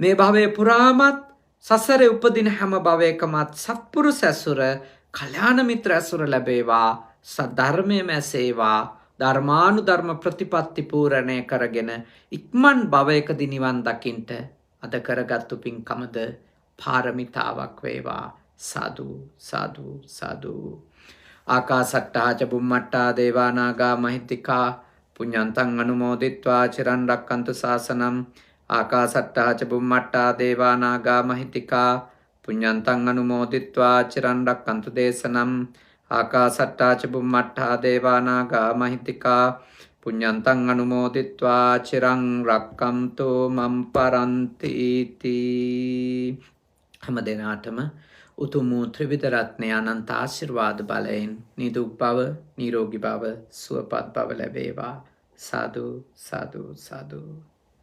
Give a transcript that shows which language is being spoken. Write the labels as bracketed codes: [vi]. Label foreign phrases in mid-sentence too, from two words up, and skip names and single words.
[si] මේ භවයේ පුරාමත් සසරේ උපදින හැම භවයකමත් සත්පුරුෂ ඇසුර, කල්‍යාණ මිත්‍ර ඇසුර ලැබේවා. සද්ධර්මයේම ඇසේවා. ධර්මානුධර්ම ප්‍රතිපත්ති පූර්ණය කරගෙන ඉක්මන් භවයකදී නිවන් දකින්ට අද කරගත්තු පින්කමද පාරමිතාවක් වේවා. සාදු සාදු සාදු. [pi] ආකාසට්ටා ච බුම්මට්ටා දේවා නාග මහිත්‍තිකා පුඤ්ඤන්තං අනුමෝදිත්වා චිරන් රැක්කන්තු ශාසනං. ආකාසට්ටා ච බුම්මට්ටා දේවා නාග මහිත්‍තිකා පුඤ්ඤන්තං අනුමෝදිත්වා චිරන් රැක්කන්තු දේශනං. ආකාසට්ටා ච බුම්මට්ටා දේවා නාග මහිත්‍තිකා පුඤ්ඤන්තං අනුමෝදිත්වා චිරන් රැක්කන්තු මම් පරන්ති තී. [si] හැම දිනාටම උතුම් ත්‍රිවිධ රත්නය අනන්ත ආශිර්වාද බලයෙන් නිදුක් බව, නිරෝගී බව, සුවපත් බව ලැබේවා. සාදු සාදු සාදු.